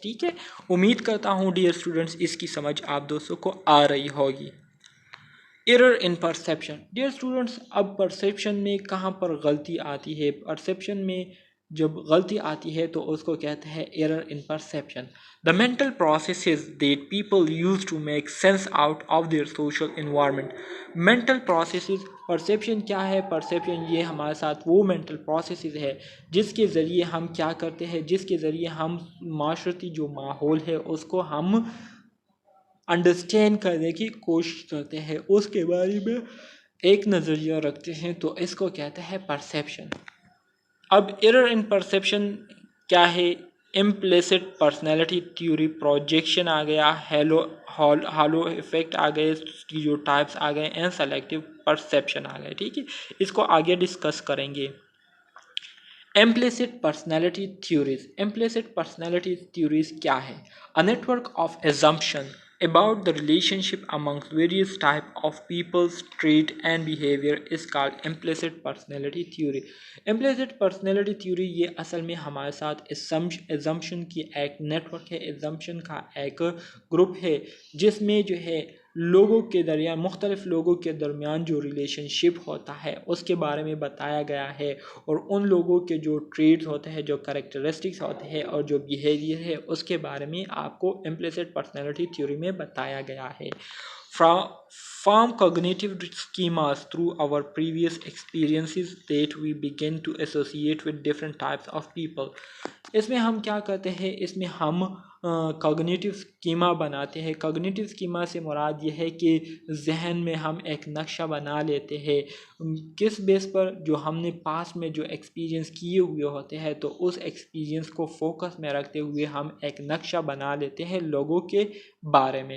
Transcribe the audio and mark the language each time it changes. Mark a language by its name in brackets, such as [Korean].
[Urdu] ٹھیک ہے، امید کرتا ہوں ڈیئر اسٹوڈنٹس اس کی سمجھ آپ دوستوں کو آ رہی ہوگی. Error in perception. Dear students, اب پرسیپشن میں کہاں پر غلطی آتی ہے؟ پرسیپشن میں جب غلطی آتی ہے تو اس کو کہتے ہیں error in perception. [English] The mental processes that people use to make sense out of their social environment. [Urdu] Mental processes، perception کیا ہے؟ پرسیپشن یہ ہمارے ساتھ وہ mental processes ہے جس کے ذریعے ہم کیا کرتے ہیں، جس کے ذریعے ہم معاشرتی جو ماحول ہے اس کو ہم انڈرسٹینڈ کرنے کی کوشش کرتے ہیں، اس کے بارے میں ایک نظریہ رکھتے ہیں، تو اس کو کہتے ہیں پرسیپشن. اب ایرر ان پرسیپشن کیا ہے؟ امپلیسٹ پرسنالٹی تھیوری، پروجیکشن آ گیا، ہالو ایفیکٹ آ گئے، اسٹیریوٹائپس آ گئے، اینڈ سلیکٹیو پرسیپشن آ گئے. ٹھیک ہے، اس کو آگے ڈسکس کریں گے. [English] Implicit personality theories. Implicit personality theories [Urdu] کیا ہے؟ [English] A network of assumption about the relationship amongst various type of people's trait and behavior is called implicit personality theory. [Urdu] Implicit personality theory یہ اصل میں ہمارے ساتھ assumption کی ایک نیٹورک ہے، assumption کا ایک گروپ ہے جس میں جو ہے لوگوں کے درمیان، مختلف لوگوں کے درمیان جو ریلیشن شپ ہوتا ہے اس کے بارے میں بتایا گیا ہے، اور ان لوگوں کے جو ٹریٹس ہوتے ہیں، جو کریکٹرسٹکس ہوتے ہیں اور جو بیہیویئر ہے اس کے بارے میں آپ کو امپلیسٹ پرسنالٹی تھیوری میں بتایا گیا ہے. [English] From cognitive schemas through our previous experiences that we begin to associate with different types of people. [Urdu] اس میں ہم کیا کرتے ہیں؟ اس میں ہم کوگنیٹیو اسکیما بناتے ہیں. کوگنیٹیو اسکیما سے مراد یہ ہے کہ ذہن میں ہم ایک نقشہ بنا لیتے ہیں، کس بیس پر؟ جو ہم نے پاسٹ میں جو ایکسپیرینس کیے ہوئے ہوتے ہیں، تو اس ایکسپیرینس کو فوکس میں رکھتے ہوئے ہم ایک نقشہ بنا لیتے ہیں لوگوں کے بارے میں.